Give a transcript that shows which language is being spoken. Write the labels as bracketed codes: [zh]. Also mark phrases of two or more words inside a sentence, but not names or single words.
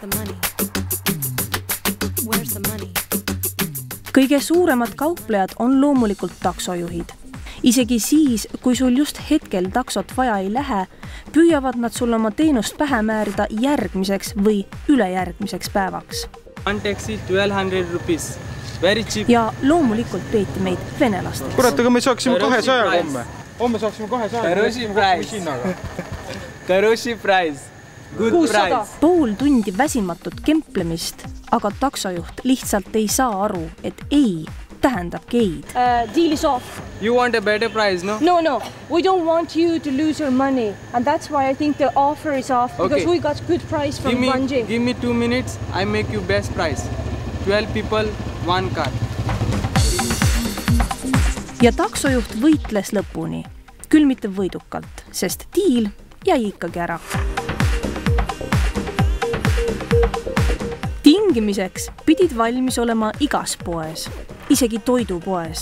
[et] Kõige suuremad kauplejad on loomulikult taksojuhid. Isegi siis, kui sul just hetkel taksot vaja ei lähe, püüavad nad sul oma teenust pähe määrida järgmiseks või ülejärgmiseks päevaks. [en] One taxi 1200 rupees. Very cheap. [et] Ja loomulikult peeti meid venelasteks. Kurat, aga me saaksime 200 homme. Homme saaksime 200. [en] Karoshi price. Karoshi price. Good 600. Price. [et] Pool tundi väsimatut kemplemist, aga taksojuht lihtsalt ei saa aru, et ei tähendab geid. [en] Deal is off. You want a better price, no? No. We don't want you to lose your money. And that's why I think the offer is off. Because we got good price from Banji. Give me 2 minutes. I make you best price. 12 people, 1 car. [et] Ja taksojuht võitles lõpuni. Küll mitte võidukalt, sest diil jäi ikkagi ära. Tingimiseks pidid valmis olema igas poes, isegi toidupoes.